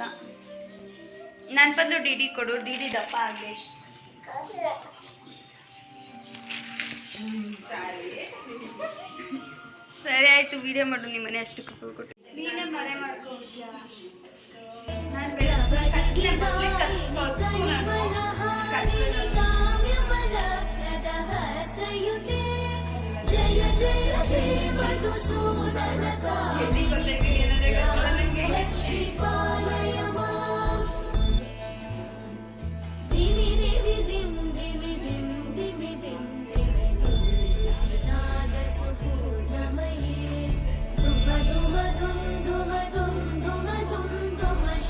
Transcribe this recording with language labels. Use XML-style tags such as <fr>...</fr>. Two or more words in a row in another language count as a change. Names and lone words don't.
<kn>ನನ್ನ ಬದಲು ಡಿಡಿ ಕೊಡು, ಡಿಡಿ ದಪ್ಪ ಆಗಲಿ. ಸರಿ ಆಯ್ತು, ವಿಡಿಯೋ ಮಾಡು. ನಿಮ್ಮ ಮನೆ ಅಷ್ಟು ಕೊಟ್ಟು ನೀನೇ ಮರೆ ಮಾಡ್ಕೊಡ್ತೀಯ. ನಾನು</kn> <sa>जय जय हे मधुसूदनकामिनि लक्ष्मी पालय माम् दिवि दिवि दिं दिवि दिं दिवि दिं दिवि दिं नादसुपूर्णमये धुम धुम धुम धुम धुम धुम धुम धुम</sa>